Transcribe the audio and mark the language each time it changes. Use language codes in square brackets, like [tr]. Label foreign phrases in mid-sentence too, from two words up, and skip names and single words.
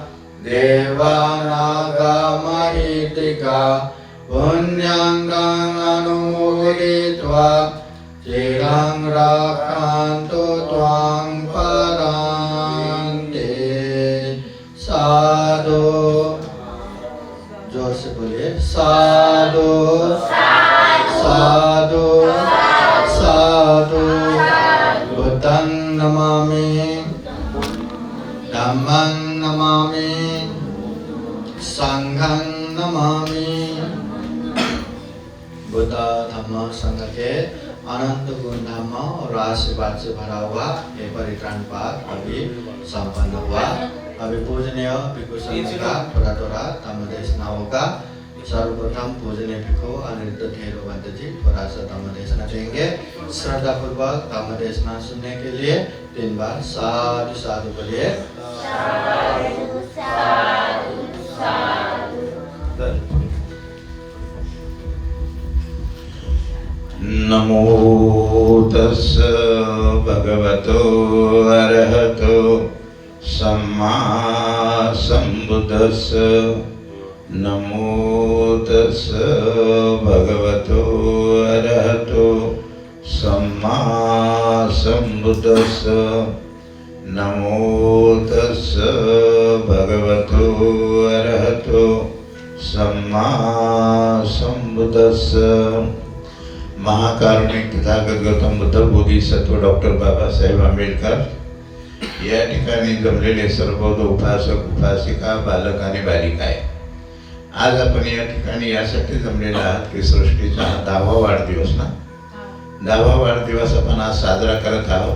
[pi] देवानागमहेतिका पुण्यं अनुमोदित्वा चिरं रक्षन्तु त्वां परान्ते साधु। [hi] जोर से बोलिए [pi] साधु साधु साधु। बुद्धं नमामि धम्मं नमामि संघं नमामि। [hi] बुद्ध धम्म संघ के अनंत गुण धम्म और आशीर्वाद से भरा हुआ ये परित्राण पाठ अभी संपन्न हुआ। अभी पूजनीय भिक्षु संघ का थोड़ा थोड़ा धम्म देशना होगा। सर्वप्रथम पूजनीय भिक्षु अनिरुद्ध थेरोवंत जी थोड़ा सा धम्म देशना देंगे। श्रद्धा पूर्वक धम्म देशना सुनने के लिए 3 बार [pi] साधु साधु [hi] बोलिए। [pi] नमो तस्स भगवतो अरहतो सम्मा सम्बुद्धस्स। नमो तस्स भगवतो अरहतो सम्मा सम्बुद्धस्स। नमो तस्स भगवतो अरहतो सम्मा सम्बुद्धस्स। [mr] महाकारुणिक तथागत गौतम बुद्ध बोधिसत्व डॉक्टर बाबासाहेब आंबेडकर या ठिकाणी जमलेले सर्व उपासक उपासिका बालक आणि बालिका आहे। आज आपण या ठिकाणी यासाठी जमलेला आहात की सृष्टीचा हा 10वा वाढदिवस ना 10वा वाढदिवस आपण आज साजरा करत आहोत।